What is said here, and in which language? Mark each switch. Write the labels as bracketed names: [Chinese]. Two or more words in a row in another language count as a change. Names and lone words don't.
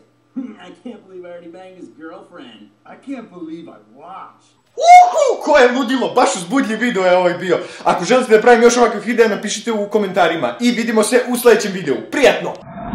[English] I can't believe I already banged his girlfriend. I can't believe I watched. [Bosnian] Koje ludilo, baš uzbudljiv video je ovaj bio. Ako želite da pravim još ovakvih videa, napišite u komentarima i vidimo se u sljedećem videu. Prijatno!